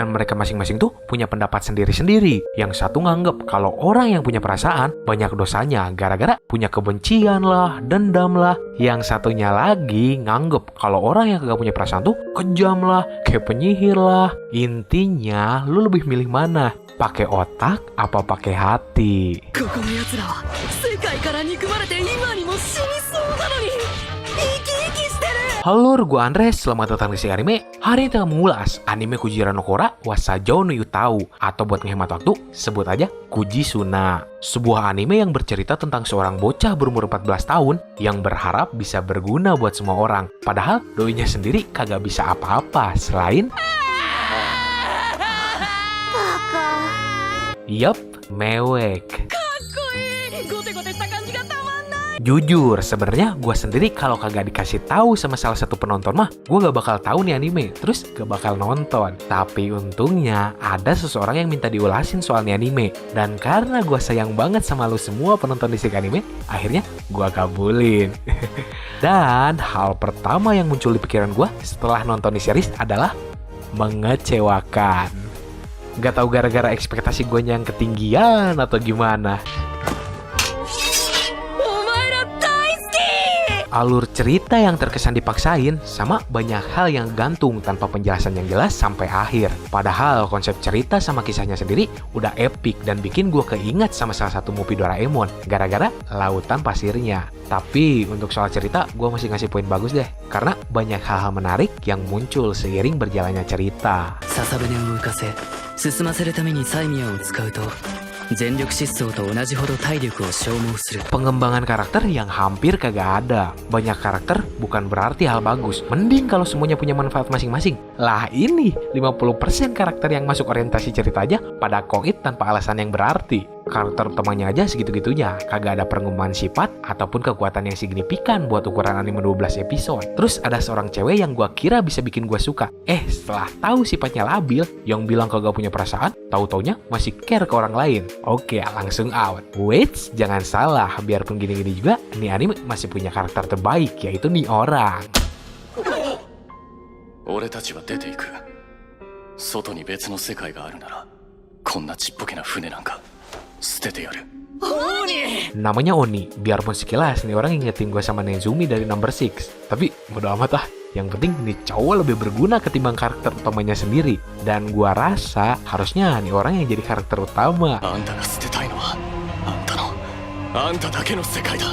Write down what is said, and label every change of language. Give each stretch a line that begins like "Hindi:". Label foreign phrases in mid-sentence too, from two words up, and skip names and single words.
Indonesian: Dan mereka masing-masing tuh punya pendapat sendiri-sendiri. Yang satu nganggep kalau orang yang punya perasaan banyak dosanya gara-gara punya kebencian lah, dendam lah. Yang satunya lagi nganggep kalau orang yang kagak punya perasaan tuh kejam lah, kayak penyihir lah. Intinya, lu lebih milih mana? Pakai otak apa pakai hati?
Japanese: ここの奴らは世界から憎まれて今にも死にそうなのに生き生きしてる。
Indonesian: Halo, gue Andres, selamat datang di Si Anime. Hari ini kita mengulas anime Kujira no Kora Wasajou no Yutau, atau buat ngehemat waktu, sebut aja Kujisuna. Sebuah anime yang bercerita tentang seorang bocah berumur 14 tahun yang berharap bisa berguna buat semua orang. Padahal doinya sendiri kagak bisa apa-apa selain Yup, mewek.
Japanese: かっこいい。ゴテゴテした感じがたまんない。
Indonesian: Jujur, sebenarnya gue sendiri kalau kagak dikasih tahu sama salah satu penonton mah, gue gak bakal tahu nih anime, terus gak bakal nonton. Tapi untungnya ada seseorang yang minta diulasin soal nih anime, dan karena gue sayang banget sama lu semua penonton di Si Anime, akhirnya gue kabulin. Dan hal pertama yang muncul di pikiran gue setelah nonton di series adalah mengecewakan. Gak tahu gara-gara ekspektasi gue yang ketinggian atau gimana.
Japanese: お前ら大好き。
Indonesian: Alur cerita yang terkesan dipaksain sama banyak hal yang gantung tanpa penjelasan yang jelas sampai akhir. Padahal konsep cerita sama kisahnya sendiri udah epic dan bikin gue keinget sama salah satu movie Doraemon gara-gara lautan pasirnya. Tapi untuk soal cerita gue masih ngasih poin bagus deh, karena banyak hal-hal menarik yang muncul seiring berjalannya cerita.
Japanese: 笹舟を浮かせ進ませるために催眠を使うと全力疾走と同じほど体力を消耗する。
Indonesian: Pengembangan karakter yang hampir kagak ada. Banyak karakter bukan berarti hal bagus. Mending kalau semuanya punya manfaat masing-masing. Lah ini 50% karakter yang masuk orientasi cerita aja pada koit tanpa alasan yang berarti. Karakter utamanya aja segitu-gitunya, kagak ada pengembangan sifat ataupun kekuatan yang signifikan buat ukuran anime 12 episode. Terus ada seorang cewek yang gua kira bisa bikin gua suka. Setelah tahu sifatnya labil, yang bilang kagak punya perasaan, tahu-taunya masih care ke orang lain. Oke, langsung out. Wait, jangan salah, biarpun gini-gini juga, nih anime masih punya karakter terbaik, yaitu nih orang.
Japanese: 俺たちは出ていく。外に別の世界があるならこんなちっぽけな船なんか捨ててやる。
Indonesian: Namanya Oni, biarpun sekilas nih orang ingetin gue sama Nezumi dari Number 6. Tapi bodo amat lah, yang penting nih cowok lebih berguna ketimbang karakter utamanya sendiri. Dan gua rasa harusnya nih orang yang jadi karakter utama.
Japanese: あんたが捨てたいのはあんただけの世界だ。